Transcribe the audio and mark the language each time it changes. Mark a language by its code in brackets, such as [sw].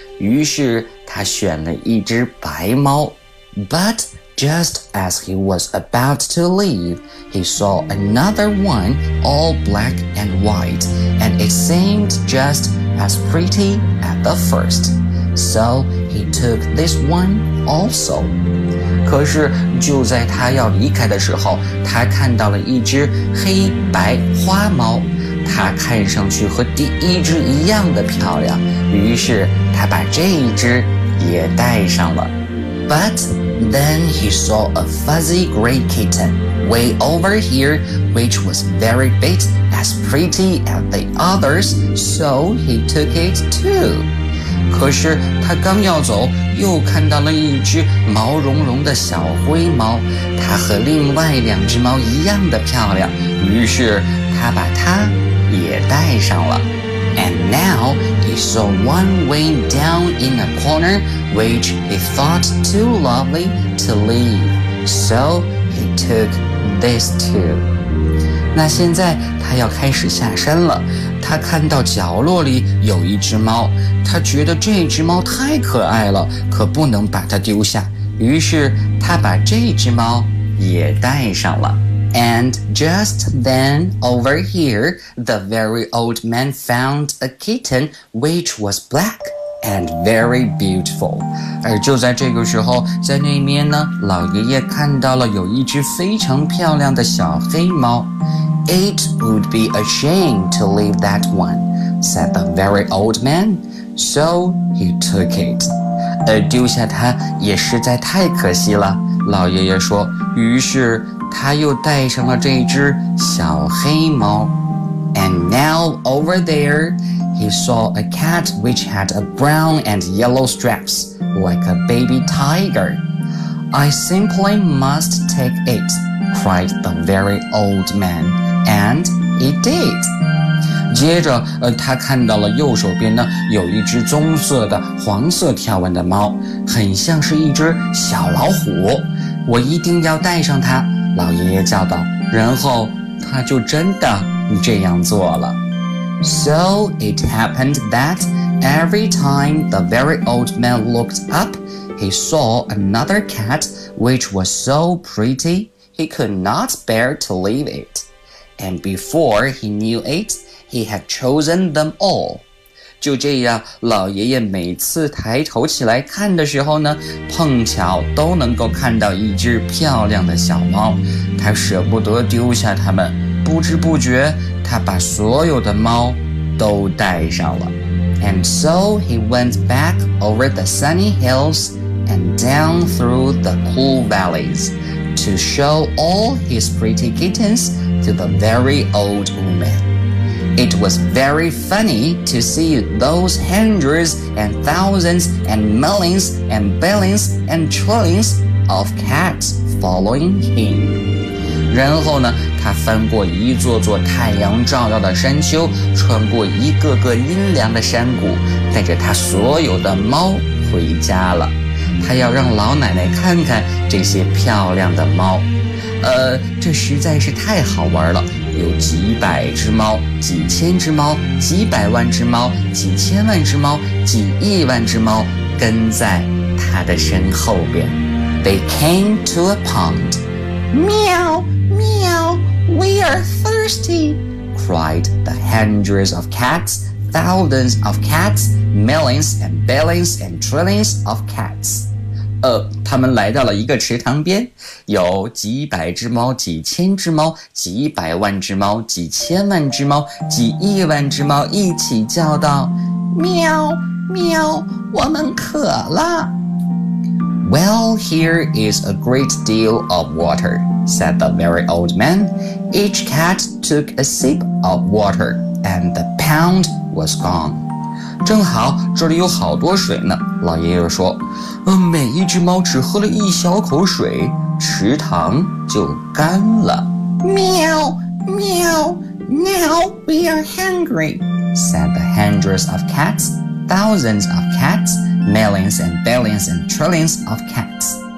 [zh] 于是他选了一只白猫。 [en] But just as he was about to leave, he saw another one all black and white, and it seemed just as pretty as the first. So he took this one also. [zh] 可是就在他要离开的时候，他看到了一只黑白花猫，它看上去和第一只一样的漂亮，于是他把这一只也带上了。 [en] But then he saw a fuzzy gray kitten way over here, which was very big, as pretty as the others, so he took it too. [zh] 可是他刚要走，又看到了一只毛茸茸的小灰猫，它和另外两只猫一样的漂亮，于是他把它也带上了。 [en] And now he saw one way down in a corner, which he thought too lovely to leave, so he took this too. [zh] 那现在他要开始下山了，他看到角落里有一只猫，他觉得这只猫太可爱了，可不能把它丢下，于是他把这只猫也带上了。 [en] And just then, over here, the very old man found a kitten which was black and very beautiful. [zh] 而就在这个时候，在那边呢，老爷爷看到了有一只非常漂亮的小黑猫。 [en] It would be a shame to leave that one, said the very old man. So he took it. [zh] 丢下它也实在太可惜了，老爷爷说。于是他又带上了这只小黑猫。 [en] And now over there, he saw a cat which had a brown and yellow stripes, like a baby tiger. I simply must take it, cried the very old man. And he did. [zh] 接着，他看到了右手边呢，有一只棕色的黄色条纹的猫，很像是一只小老虎。我一定要带上它，老爷爷叫道。然后他就真的这样做了。 [en] So it happened that every time the very old man looked up, he saw another cat which was so pretty he could not bear to leave it. And before he knew it, he had chosen them all. [zh] 就这样，老爷爷每次抬头起来看的时候呢，碰巧都能够看到一只漂亮的小猫。他舍不得丢下它们，不知不觉，他把所有的猫都带上了。 [en] And so he went back over the sunny hills and down through the cool valleys to show all his pretty kittens. To the very old woman. It was very funny to see those hundreds and thousands and millions and billions and trillions of cats following him. [zh] 然后呢，他翻过一座座太阳照耀的山丘，穿过一个个阴凉的山谷，带着他所有的猫回家了。他要让老奶奶看看这些漂亮的猫。这实在是太好玩了，有几百只猫，几千只猫，几百万只猫，几千万只猫，几亿万只猫跟在他的身后边。 [en] They came to a pond. Meow, meow, we are thirsty, cried the hundreds of cats, thousands of cats, millions and billions and trillions of cats. [zh] 他他们来到了一个池塘边，有几百只猫，几千只猫，几百万只猫，几千万只猫，几亿万只猫一起叫道，喵喵，我们渴了。 [en] Well, here is a great deal of water, said the very old man. Each cat took a sip of water, and the pound was gone. [zh] 正好这里有好多水呢，老爷爷说，每一只猫只喝了一小口水，池塘就干了。喵喵， [en] now we are hungry, said the hundreds of cats, thousands of cats, millions and billions and trillions of cats.